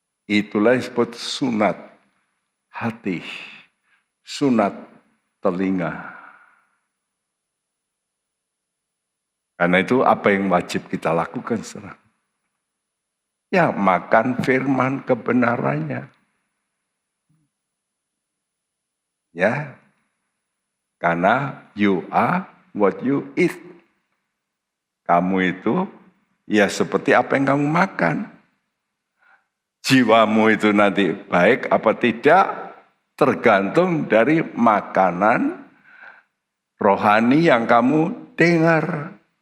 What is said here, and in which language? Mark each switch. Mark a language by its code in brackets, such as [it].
[id] Itulah disebut sunat hati, sunat telinga. Karena itu apa yang wajib kita lakukan sekarang? Ya, makan firman kebenarannya. Ya, karena [en] you are what you eat. [id] Kamu itu ya seperti apa yang kamu makan. Jiwamu itu nanti baik apa tidak tergantung dari makanan rohani yang kamu dengar.